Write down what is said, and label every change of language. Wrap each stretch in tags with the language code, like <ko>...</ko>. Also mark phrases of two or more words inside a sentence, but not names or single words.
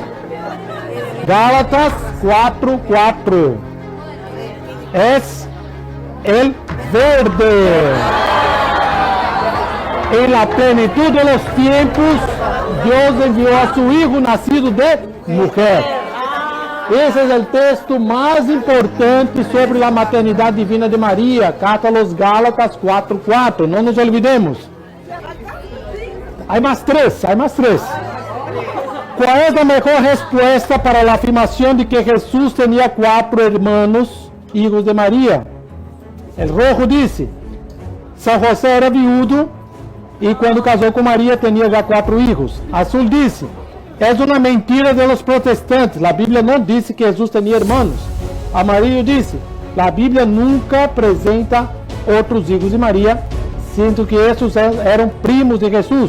<es>Gálatas 4:4. Es el verde. En la plenitud de los tiempos, Dios envió a su Hijo nacido de mujer.</es> <pt>Esse é o texto mais importante sobre a maternidade divina de Maria,</pt> <es>carta a los Gálatas 4:4.</es> <pt>Não nos olvidemos. Há mais três. Qual é a melhor resposta para a afirmação de que Jesus tinha 4</pt> <es>hermanos, hijos de Maria? El rojo disse: São José era viudo y cuando casó con María tenía ya 4 hijos. Azul dice, es una mentira de los protestantes, la Biblia no dice que Jesús tenía hermanos. Amarillo dice, la Biblia nunca presenta otros hijos de María, siendo que estos eran primos de Jesús.</es>